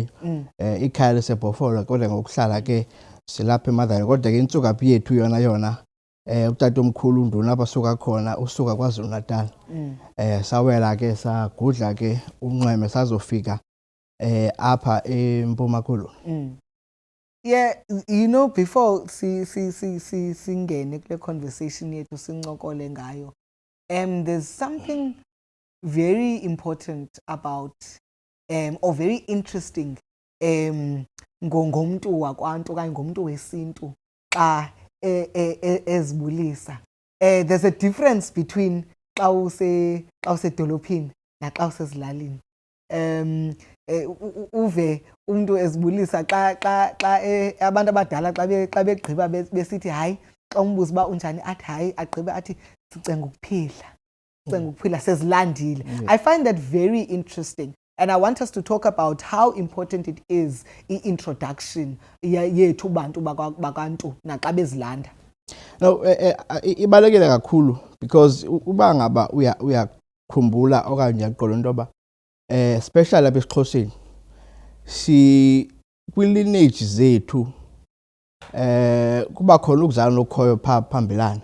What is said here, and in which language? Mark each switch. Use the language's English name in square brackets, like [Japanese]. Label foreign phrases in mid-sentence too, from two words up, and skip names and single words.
[Xhosa] Ikhaya leseBhofolo kodwa ngokuhlala ke silapha eMadlala kodwa ke intsukaphi yethu yona utata omkhulu uNduna abasuka khona usuka kwaZulu Natal. Sawela ke sagudla ke unxweme sazofika apha eMpuma Koloni. [English] Yeah, you know, before [Xhosa] singene kule conversation yethu sincokole ngayo, [English] there's something very important about or very interesting [Xhosa] ngomntu wakwantu okanye ngomntu wesintu xa ezibulisa. [English] There's a difference between [Xhosa] xa usedolophini naxa usezilalini. Uve umuntu ezibulisa xa abantu abadala xa begqiba besithi hayi xa umbuza uba unjani athi hayi agqibe athi sicenga ukuphila sezilandile. [English] I find that very interesting, and I want us to talk about how important it is introduction [Xhosa] yethu bantu bakantu naxa bezilanda. No, ibalekile kakhulu because uba ngaba uyakhumbula okanye uyaqola into yoba especially lapha esiXhoseni si kwi-lineage zethu kuba khona ukuzalwa nokhoyo phambilana.